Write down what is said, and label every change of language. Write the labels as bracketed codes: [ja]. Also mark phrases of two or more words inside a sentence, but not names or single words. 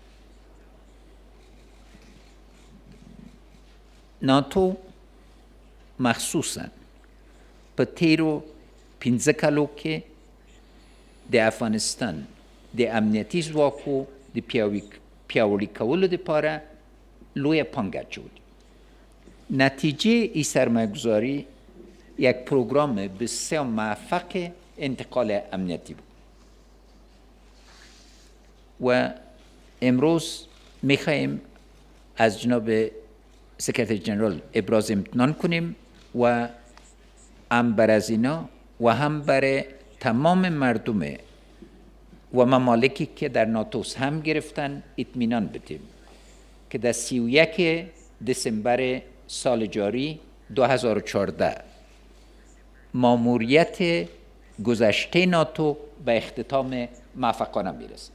[ps] ناتو مخصوصا په تیرو 15 کالو کې د افغانستان د امنیتي ځواکو د پیاوړي کولو لپاره لویه پانګه اچولې. [fa] نتیجه این سرمایه‌گذاری یک پروگرام بسیار موفق انتقال امنیتی بود و امروز میخواهیم از جناب سکرتری جنرال ابراز امتنان کنیم و هم بر از اینا و هم برای تمام مردم و ممالکی که در ناتو هم گرفتن اطمینان بدیم که در 31 دسامبر سال جاری 2014 ماموریت گذشته ناتو به اختتام موفقانه میرسه.